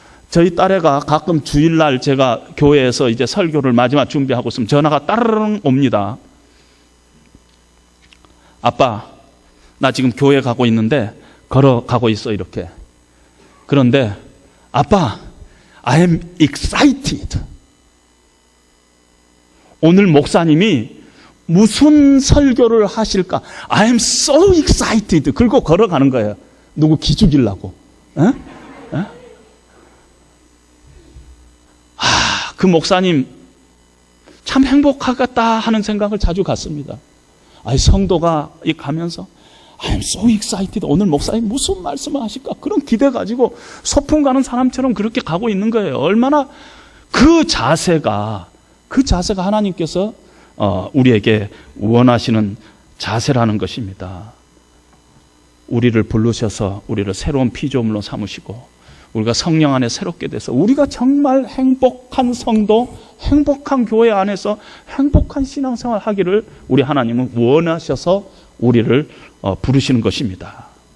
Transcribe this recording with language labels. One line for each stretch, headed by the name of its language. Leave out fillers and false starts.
Korean: 저희 딸애가 가끔 주일날 제가 교회에서 이제 설교를 마지막 준비하고 있으면 전화가 따르릉 옵니다. 아빠, 나 지금 교회 가고 있는데 걸어가고 있어, 이렇게. 그런데 아빠,
English: I am excited.
Korean: 오늘 목사님이 무슨 설교를 하실까?
English: I am so excited.
Korean: 그리고 걸어가는 거예요. 누구 기죽이려고. 그 목사님 참 행복하겠다 하는 생각을 자주 갖습니다. 성도가 가면서
English: I am so excited.
Korean: 오늘 목사님 무슨 말씀을 하실까? 그런 기대 가지고 소풍 가는 사람처럼 그렇게 가고 있는 거예요. 얼마나 그 자세가 하나님께서 우리에게 원하시는 자세라는 것입니다. 우리를 부르셔서 우리를 새로운 피조물로 삼으시고 우리가 성령 안에 새롭게 돼서 우리가 정말 행복한 성도, 행복한 교회 안에서 행복한 신앙생활 하기를 우리 하나님은 원하셔서 우리를 부르시는 것입니다.